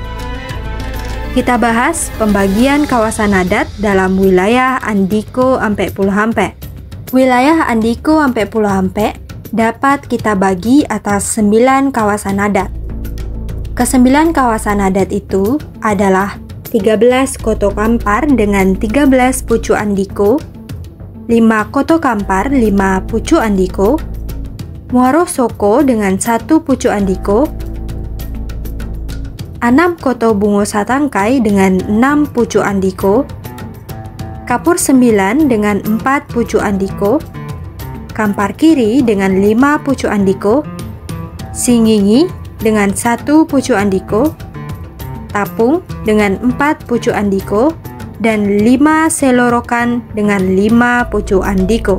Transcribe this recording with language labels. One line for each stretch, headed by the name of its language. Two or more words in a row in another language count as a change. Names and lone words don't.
Indonesian: Kita bahas pembagian kawasan adat dalam wilayah Andiko ampe puluh ampe. Wilayah Andiko ampe puluh ampe dapat kita bagi atas 9 kawasan adat. Ke-9 kawasan adat itu adalah 13 Koto Kampar dengan 13 Pucuk Andiko, 5 Koto Kampar 5 Pucuk Andiko, Muaro Soko dengan 1 Pucuk Andiko, 6 Koto Bungo Satangkai dengan 6 Pucuk Andiko, Kapur 9 dengan 4 Pucuk Andiko, Kampar Kiri dengan 5 Pucuk Andiko, Singingi dengan 1 Pucuk Andiko, Tapung dengan 4 Pucuk Andiko, dan 5 Selorokan dengan 5 Pucuk Andiko.